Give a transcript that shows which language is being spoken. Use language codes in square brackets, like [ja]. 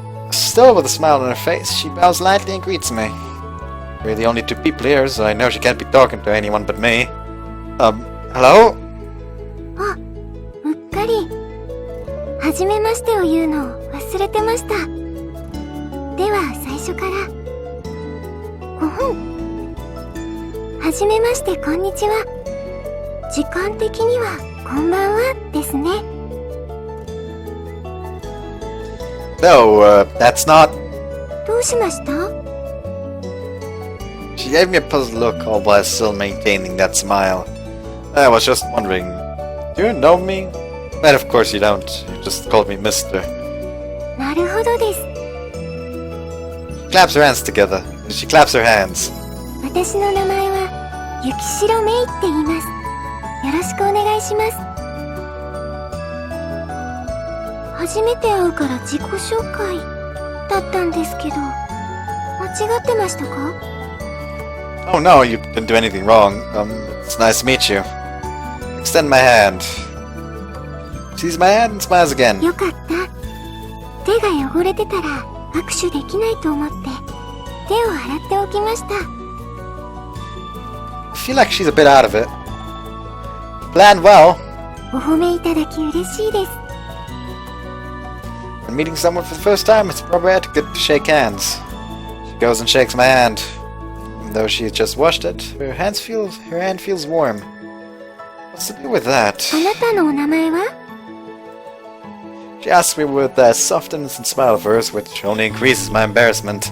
[en] Still with a smile on her face, she bows lightly and greets me. We're the only two people here, so I know she can't be talking to anyone but me. Hello? [ja] あ、うっかりはじめましてを言うのを忘れてました。では最初から5分はじめましてこんにちは。時間的にはこんばんはですね。 [en] No, that's not... [ja] どうしました？ [en] She gave me a puzzled look, all while still maintaining that smile. I was just wondering, do you know me? But of course you don't. You just called me Mister. [ja] なるほどです。 [en] She claps her hands together. She claps her hands. [ja] 私の名前は雪城メイって言います。よろしくお願いします。初めて会うから自己紹介だったんですけど、間違ってましたか？ [en] Oh no, you didn't do anything wrong. It's nice to meet you. Extend my hand. Sees my hand and smiles again. [ja] よかった。手が汚れてたら握手できないと思って手を洗っておきました。 [en] I feel like she's a bit out of it. Planned well. [ja] お褒めいただき嬉しいです。 [en] When meeting someone for the first time, it's probably etiquette to shake hands. She goes and shakes my hand. Even though she had just washed it, her hand feels warm. What's to do with that? [ja] あなたのお名前は？ [en] She asks me with that soft innocent smile of hers, which only increases my embarrassment.